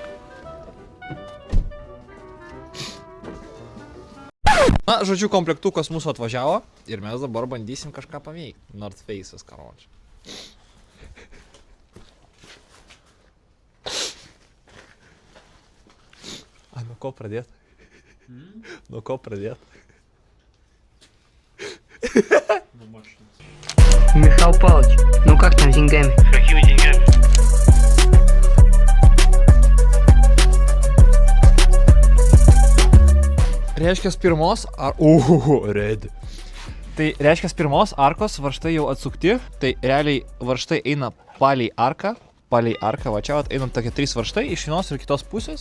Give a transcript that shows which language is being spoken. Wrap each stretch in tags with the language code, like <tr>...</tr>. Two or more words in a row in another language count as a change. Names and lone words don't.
<lt>Na, žodžiu, komplektukas mūsų atvažiavo ir mes dabar bandysim kažką paveikti. North Face'as, karoči. A, nuo ko pradėt? Nuo ko pradėt?</lt> <ru>Михаил Павлович, ну как там с деньгами? Какими деньгами?</ru> <lt>Reiškia pirmos red. Tai reiškia pirmos arkos varžtai jau atsukti, tai realiai varžtai eina palei arką, va čia vat, eina tokie 3 varžtai iš vienos ir kitos pusės.</lt>